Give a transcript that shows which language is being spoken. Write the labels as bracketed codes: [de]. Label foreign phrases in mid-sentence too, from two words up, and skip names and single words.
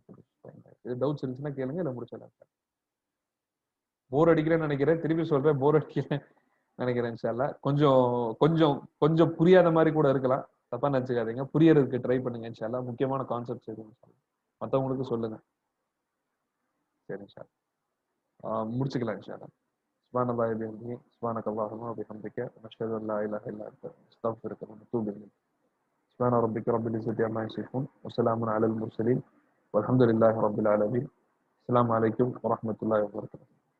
[ta] இது டவுட்ஸ் இருந்துச்சுன்னா கேளுங்க, இல்ல முடிச்சிடலாம். போர் அடிக்கிறேன்னு நினைக்கிறேன், திருப்பி சொல்றேன், போர் அடிக்கிறேன் நினைக்கிறேன் [ar] إن شاء الله. [ta] கொஞ்சம் கொஞ்சம் கொஞ்சம் புரியாத மாதிரி கூட இருக்கலாம், தப்பா நினைச்சுக்காதீங்க. புரியறதுக்கு ட்ரை பண்ணுங்க [ar] إن شاء الله. [ta] முக்கியமான கான்செப்ட்ஸ் எதுவும் மத்தவங்களுக்கு சொல்லுங்க. சரி [ar] إن شاء الله. [ta] முடிச்சுக்கலாம் [ar] إن شاء الله. سبحان الله وبحمده سبحانك اللهم وبحمدك نشهد ان لا اله الا انت نستغفرك ونتوب اليك. سبحان ربك رب العزة عما يصفون وسلام على المرسلين والحمد لله رب العالمين. السلام عليكم ورحمة الله وبركاته.